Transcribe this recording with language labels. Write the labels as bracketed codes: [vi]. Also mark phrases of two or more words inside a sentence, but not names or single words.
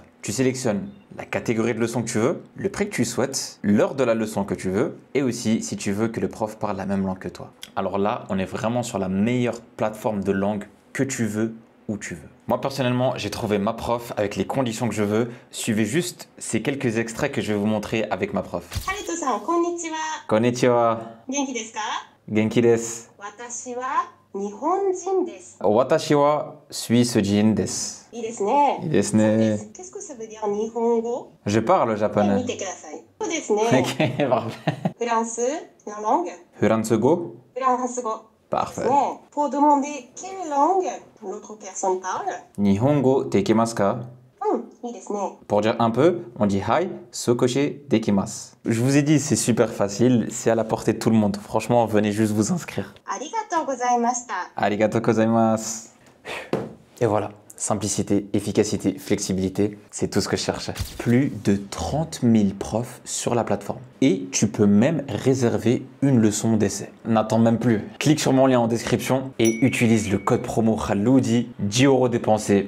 [fr] Tu sélectionnes la catégorie de leçon que tu veux, le prix que tu souhaites, l'heure de la leçon que tu veux et aussi si tu veux que le prof parle la même langue que toi. Alors là, on est vraiment sur la meilleure plateforme de langue que tu veux, où tu veux. Moi personnellement, j'ai trouvé ma prof avec les conditions que je veux. Suivez juste ces quelques extraits que je vais vous montrer avec ma prof. [ja] ハルトさん、こんにちは. Konnichiwa. 元気ですか? 元気です. 私は日本人です. 私はスイス人です. いいですね。いいですね。 [fr] Qu'est-ce que ça veut dire Nihongo? Je parle japonais. [ja] 見てください。そうですね。 [fr] Ok, parfait. フランス la langue? [ja] Furansugo? フランス語。 [fr] Parfait. Bon, pour demander quelle langue l'autre personne parle. [ja] 日本語できますか? いいですね。 [fr] Pour dire un peu, on dit [ja] はい、少しできます. [fr] Je vous ai dit, c'est super facile, c'est à la portée de tout le monde. Franchement, venez juste vous inscrire. [ja] ありがとうございました。ありがとうございます. [fr] Et voilà, simplicité, efficacité, flexibilité, c'est tout ce que je cherchais. Plus de 30 000 profs sur la plateforme. Et tu peux même réserver une leçon d'essai. N'attends même plus. Clique sur mon lien en description et utilise le code promo Khaloudi, 10 € dépensés.